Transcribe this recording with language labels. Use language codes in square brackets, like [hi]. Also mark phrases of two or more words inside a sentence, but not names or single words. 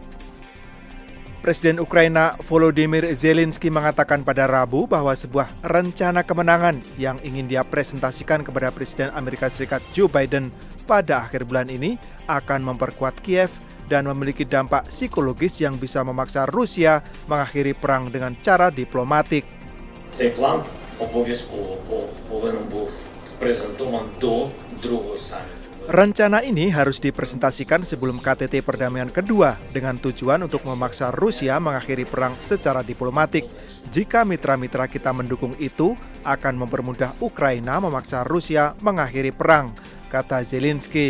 [id] Presiden Ukraina Volodymyr Zelensky mengatakan pada Rabu bahwa sebuah rencana kemenangan yang ingin dia presentasikan kepada Presiden Amerika Serikat Joe Biden pada akhir bulan ini akan memperkuat Kiev dan memiliki dampak psikologis yang bisa memaksa Rusia mengakhiri perang dengan cara diplomatik. [uk] Цей план обов'язково повинен був презентований до другого саміту. [id] Rencana ini harus dipresentasikan sebelum KTT perdamaian kedua dengan tujuan untuk memaksa Rusia mengakhiri perang secara diplomatik. Jika mitra-mitra kita mendukung itu, akan mempermudah Ukraina memaksa Rusia mengakhiri perang, kata Zelensky.